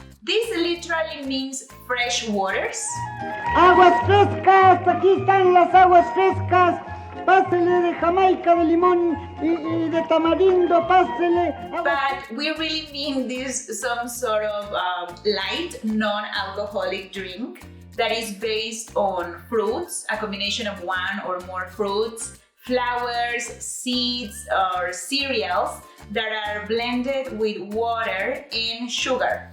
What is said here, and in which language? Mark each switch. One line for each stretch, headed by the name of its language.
English: This literally means fresh waters.
Spanish: Aguas frescas, aquí están las aguas frescas. Pásele de Jamaica, de limón y de tamarindo, pásele.
English: But we really mean this some sort of light, non-alcoholic drink that is based on fruits, a combination of one or more fruits, flowers, seeds, or cereals that are blended with water and sugar.